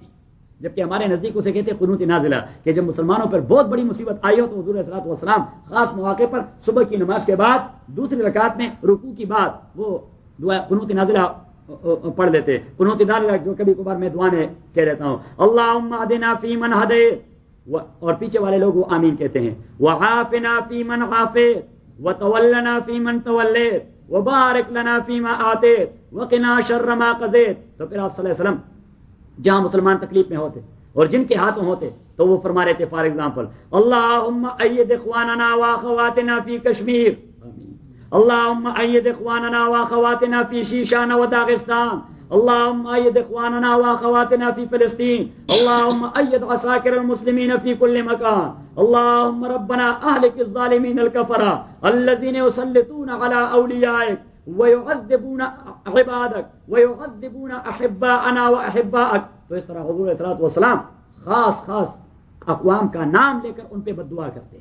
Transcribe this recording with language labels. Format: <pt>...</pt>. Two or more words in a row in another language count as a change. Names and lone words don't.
<ur>جبکہ ہمارے نزدیک اسے کہتے ہیں قنوت نازلہ، کہ جب مسلمانوں پر بہت بڑی مصیبت آئی ہو تو حضور</ur> <ar>صلی اللہ علیہ وسلم</ar> <ur>خاص مواقع پر صبح کی نماز کے بعد دوسری رکعت میں رکوع کی بعد وہ دعا قنوت نازلہ پڑھ لیتے. قنوت نازلہ جو کبھی کبھار میں دعا میں کہہ لیتا ہوں،</ur> <ar>اللہم اہدنا فیمن ہدیت،</ar> <ur>اور پیچھے والے لوگ وہ آمین کہتے ہیں،</ur> <ar>وعافنا فیمن عافیت، وتولنا فیمن تولیت، وبارک لنا فیما آتیت، وقنا شر ما قضیت.</ar> <ur>تو پھر آپ</ur> <ar>صلی اللہ علیہ وسلم</ar> <ur>جہاں مسلمان تکلیف میں ہوتے اور جن کے ہاتھوں ہوتے تو وہ فرما رہے تھے</ur> <en>for example,</en> <ar>اللہم اید اخواننا واخواتنا فی کشمیر، اللہم اید اخواننا واخواتنا فی شیشان و داغستان، اللہم اید اخواننا واخواتنا فی فلسطین، اللہم اید عساکر المسلمین فی کل مکان، اللہم ربنا اہلک الظالمین الکفرہ الذین یسلطون علی اولیائک وَيُعَذِّبُونَ عِبَادَكَ وَيُعَذِّبُونَ أَحِبَّاءَنَا وَأَحِبَّاءَكَ.</ar> <ur>تو اس طرح حضور</ur> <ar>صلی اللہ علیہ وسلم</ar> <ur>خاص اقوام کا نام لے کر ان پہ بد دعا کرتے ہیں.</ur>